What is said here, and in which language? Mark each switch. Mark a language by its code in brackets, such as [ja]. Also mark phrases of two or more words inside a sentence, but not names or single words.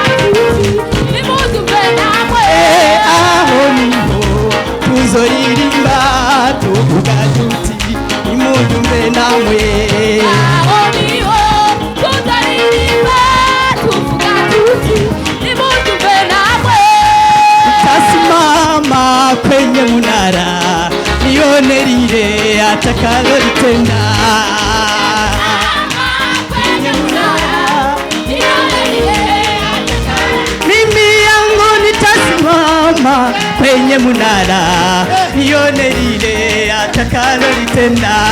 [rn] duti nimubyumve namwe aho niho tuzoririmba tuvuga duti nimubyumve namwe aho niho tuzoririmba tuvuga duti nimubyumve namwe [sw] tasimama kwenye munara nionelile atakalolitenda kwenye munara nionelile mimi yangu nitasimama kwenye munara nione lile atakalolitenda